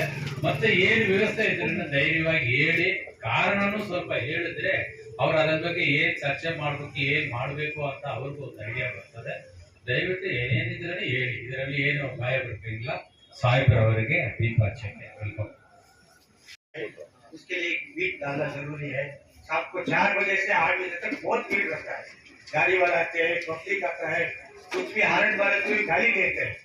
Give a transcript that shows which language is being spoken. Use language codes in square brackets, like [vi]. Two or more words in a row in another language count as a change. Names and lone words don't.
[kn] ಮತ್ತೆ ಏನ್ ವ್ಯವಸ್ಥೆ ಇದ್ರಿಂದ ಧೈರ್ಯವಾಗಿ ಹೇಳಿ, ಕಾರಣನೂ ಸ್ವಲ್ಪ ಹೇಳಿದ್ರೆ ಅವ್ರು ಅದ್ರ ಬಗ್ಗೆ ಏನ್ ಚರ್ಚೆ ಮಾಡ್ಬೇಕು, ಏನ್ ಮಾಡ್ಬೇಕು ಅಂತ ಅವ್ರಿಗೂ ಒಂದು ಐಡಿಯಾ ಬರ್ತದೆ. ದಯವಿಟ್ಟು ಏನೇನಿದ್ರೆ ಹೇಳಿ, ಇದರಲ್ಲಿ ಏನು ಭಯ ಬಿಟ್ಟಿಲ್ಲ. ಸಾಹೇಬ್ರವರಿಗೆ ದೀಪ ಹಚ್ಚಕ್ಕೆ ವೆಲ್ಕಮ್. [hi] उसके लिए बीट डालना जरूरी है। शाम को 4 बजे से 8 बजे तक बहुत भीड़ रहता है। गाड़ी वाला आते हैं, पब्लिक आता है, कुछ भी हार्ट वाले कोई गाली देते हैं।